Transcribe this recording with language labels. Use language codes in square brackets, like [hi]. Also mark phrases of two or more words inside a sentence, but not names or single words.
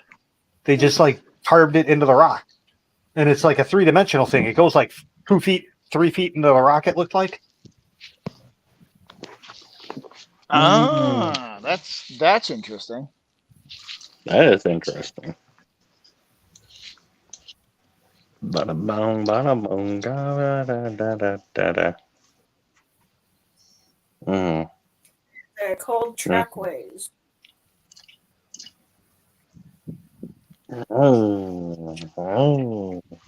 [en] They just like carved it into the rock, and it's like a 3-dimensional thing. It goes like 2 feet, 3 feet into the rock. It looked like. Ah, that's interesting. That is interesting. Bada boom, bada boom, da da da da da da. Mm. They're called trackways. Oh, oh.